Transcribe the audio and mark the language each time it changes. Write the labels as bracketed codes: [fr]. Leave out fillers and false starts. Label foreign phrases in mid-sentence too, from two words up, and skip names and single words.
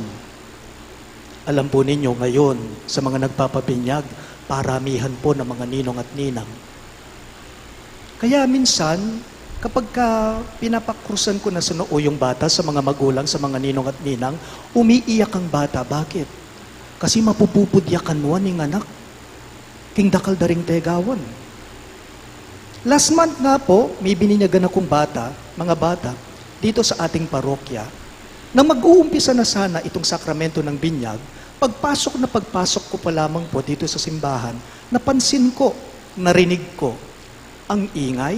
[tl] Alam po ninyo ngayon, sa mga nagpapabinyag, paramihan po ng mga ninong at ninang. Kaya minsan, kapag pinapakrusan ko na sa noo yung bata sa mga magulang, sa mga ninong at ninang, umiiyak ang bata. Bakit? Kasi [pam] mapupupudyakan mo ning anak. King dakal daring tegawan. [tl] Last month nga po, may bininyagan akong bata, mga bata, dito sa ating parokya, na mag-uumpisa na sana itong sakramento ng binyag. Pagpasok ko pa lamang po dito sa simbahan, napansin ko, narinig ko, ang ingay.